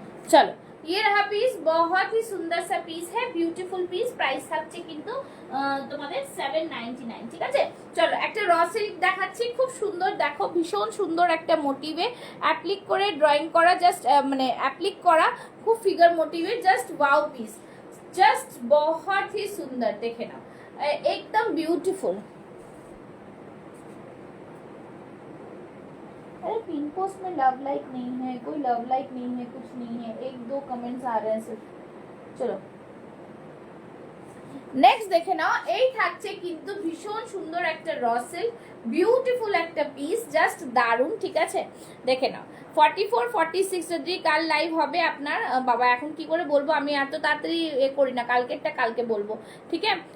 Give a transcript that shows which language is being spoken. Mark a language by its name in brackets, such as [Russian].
[Hindi] चलो ये रहा पीस, बहुत ही सुंदर सा पीस है, ब्यूटीफुल पीस, प्राइस [Bangla] থাকছে কিন্তু তোমাদের 799, ঠিক আছে। চলো একটা র সিল্ক দেখাচ্ছি, খুব সুন্দর, দেখো ভীষণ সুন্দর একটা মোটিভে অ্যাপ্লিক করে ড্রয়িং করা, জাস্ট মানে অ্যাপ্লিক করা, খুব figure মোটিভে, just wow piece, just [Hindi] बहुत ही [Bangla] সুন্দর, দেখে নাও একদম বিউটিফুল। [Hindi] अरे पिन पोस्ट में लव लाइक नहीं है, कोई लव लाइक नहीं है, कुछ नहीं है, एक दो कमेंट्स आ रहे हैं सिर्फ। चलो [Bangla] নেক্সট দেখে নাও, এই থাকছে কিন্তু ভীষণ সুন্দর একটা র সিল্ক, বিউটিফুল একটা পিস, জাস্ট দারুন, ঠিক আছে। দেখে নাও 44 46 যদি কাল লাইভ হবে আপনার, বাবা এখন কি করে বলবো, আমি এত তাড়াতাড়ি এ করি না, কালকেরটা কালকে বলবো, ঠিক আছে।